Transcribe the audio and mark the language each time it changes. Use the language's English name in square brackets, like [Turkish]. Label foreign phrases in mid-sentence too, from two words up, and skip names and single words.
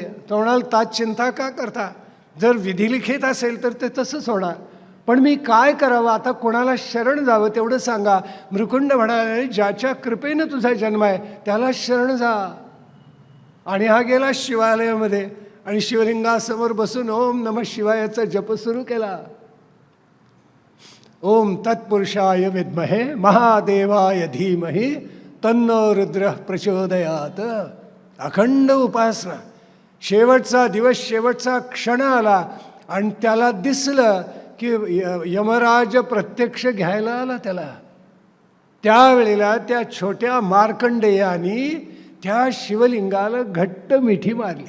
[Marathi] तो म्हणाल, तात चिंता का करता? जर विधिलिखित असेल तर ते तसंच होणार. पण मी काय करावं आता? कोणाला शरण जावं तेवढं सांगा. मृकुंड म्हणाले, ज्याच्या कृपेनं तुझा जन्म आहे त्याला शरण जा. आणि हा गेला शिवालयामध्ये आणि शिवलिंगासमोर बसून [Sanskrit] ओम नमः [Marathi] शिवायाचा जप सुरू केला. [Sanskrit] ओम तत्पुरुषाय विद्महे महादेवाय धीमहि तन्नो रुद्र प्रचोदयात. [Marathi] अखंड उपासना. शेवटचा दिवस, शेवटचा क्षण आला आणि त्याला दिसलं की यमराज प्रत्यक्ष घ्यायला आला त्याला. त्यावेळेला त्या छोट्या मार्कंडेयानी त्या शिवलिंगाला घट्ट मिठी मारली.